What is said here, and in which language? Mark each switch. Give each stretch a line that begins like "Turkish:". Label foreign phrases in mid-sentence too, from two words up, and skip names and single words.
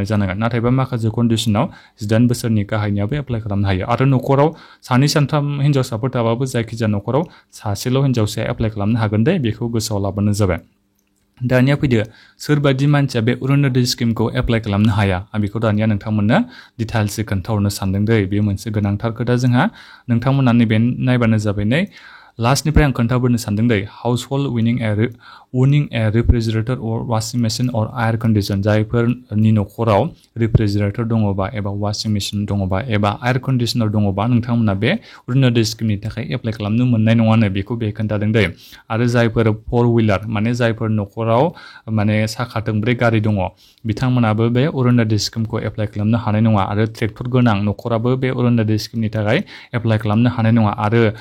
Bodo: जानांगोन नाथायबा माखासे कन्डिसनाव 18 बोसोरनि गाहायनियाबो एप्लाइ खालामनो हायो आरो न'खराव सानै सानथाम हिनजावसाफोर थाबाबो जायखिजाया न'खराव सासेल' हिनजावसाया एप्लाइ खालामनो हागोन दे बेखौ गोसोआव लाबानो जाबाय दानिया फैदो सोरबादि मानसिया बे अरुणोदय स्किमखौ एप्लाइ खालामनो हाया आं बेखौ दानिया नोंथांमोननो डिटेल्सै खोन्थाहरनो सानदों दै बे मोनसे गोनांथार खोथा जोंहा नोंथांमोना नैबे नायबानो जाबाय नै लास्टनिफ्राय आं खोन्थाबोनो सानदों दै
English: house hold owning a refrigerator or washing machine or air condition
Bodo: जायफोरनि न'खराव रेफ्रिजारेटर दङबा एबा
English: washing machine
Bodo: दङबा एबा एयार कन्डिशनार दङबा नोंथांमोना बे अरुणोदय स्किमनि थाखाय एप्लाइ खालामनो मोननाय नङानो बेखौ बे खोन्थादों दै आरो जायफोर 4-व्हिलार माने जायफोर न'खराव माने साखा थोंब्रै गारि दङ बिथांमोनाबो बे अरुणोदय स्किमखौ एप्लाइ खालामनो हानाय नङा आरो ट्रेक्टर गोनां न'खराबो बे अरुणोदय स्किमनि थाखाय एप्लाइ खालामनो हानाय नङा आरो